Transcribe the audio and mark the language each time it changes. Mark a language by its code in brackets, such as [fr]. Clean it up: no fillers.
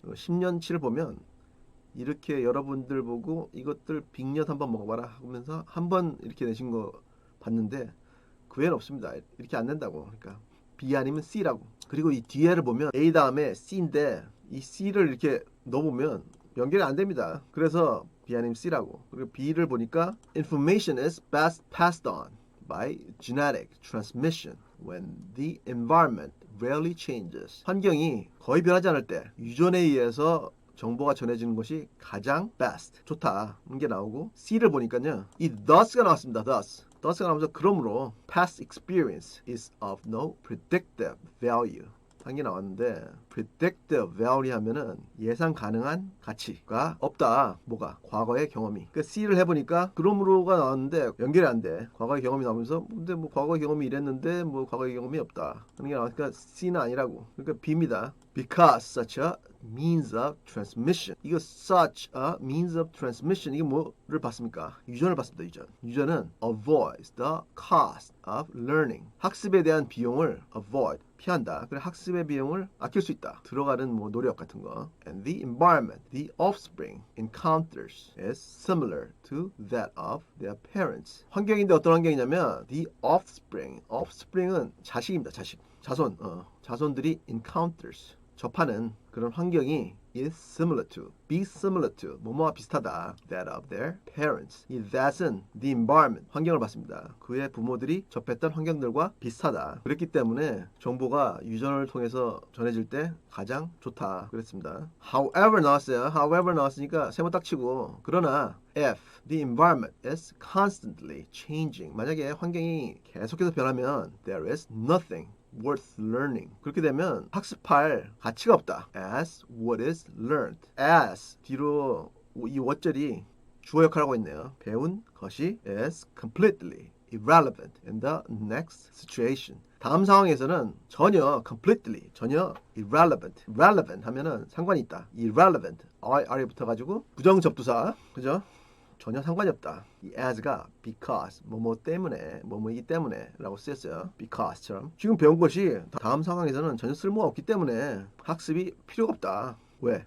[ko] 10년치를 보면 이렇게 여러분들 보고 이것들 빅엿 한번 먹어봐라 하면서 한 번 이렇게 내신 거 봤는데 그 외에는 없습니다. 이렇게 안 낸다고. 그러니까 B 아니면 C라고. 그리고 이 뒤에를 보면 A 다음에 C인데 이 C를 이렇게 넣어보면 연결이 안 됩니다. 그래서 B 아니면 C라고. 그리고 B를 보니까 [en] information is best passed on by genetic transmission when the environment rarely changes. [ko] 환경이 거의 변하지 않을 때 유전에 의해서 정보가 전해지는 것이 가장 best, 좋다. 이게 나오고 C를 보니까요. 이 thus가 나왔습니다. thus가 나오면서 그러므로 [en] past experience is of no predictive value. [ko] 한 게 나왔는데 predictive value 하면은 예상 가능한 가치가 없다. 뭐가? 과거의 경험이. 그러니까 C를 해보니까 그러므로가 나왔는데 연결이 안 돼. 과거의 경험이 나오면서 근데 뭐 과거의 경험이 이랬는데 뭐 과거의 경험이 없다. 그런 게 나왔으니까 C는 아니라고. 그러니까 B입니다. [en] Because such a means of transmission. [ko] 이거 [en] such a means of transmission [ko] 이게 뭐를 봤습니까? 유전을 봤습니다. 유전은 [en] avoids the cost of learning. [ko] 학습에 대한 비용을 avoid 피한다. 그래 학습의 비용을 아낄 수 있다. 들어가는 뭐 노력 같은 거. [en] And the environment the offspring encounters is similar to that of their parents. [ko] 환경인데 어떤 환경이냐면 the offspring은 자식입니다. 자손. 자손들이 [en] encounters [ko] 접하는 그런 환경이 [en] is similar to, be similar to, [ko] 뭐뭐와 비슷하다. [en] That of their parents. [ko] 이 that은 the environment, 환경을 봤습니다. 그의 부모들이 접했던 환경들과 비슷하다. 그랬기 때문에 정보가 유전을 통해서 전해질 때 가장 좋다. 그랬습니다. However 나왔어요. [en] However [ko] 나왔으니까 세모 딱 치고 그러나 [en] if the environment is constantly changing [ko] 만약에 환경이 계속해서 변하면 [en] there is nothing worth learning. [ko] 그렇게 되면 학습할 가치가 없다. [en] As what is learned. [ko] As 뒤로 이 what절이 주어 역할을 하고 있네요. 배운 것이 [en] is completely irrelevant in the next situation. [ko] 다음 상황에서는 전혀 completely 전혀 irrelevant relevant 하면은 상관이 있다. irrelevant r에 붙어가지고 부정접두사 그죠? 전혀 상관이 없다. 이 as가 because 뭐뭐 때문에 뭐뭐이기 때문에 라고 쓰였어요. because처럼 지금 배운 것이 다음 상황에서는 전혀 쓸모가 없기 때문에 학습이 필요가 없다. 왜?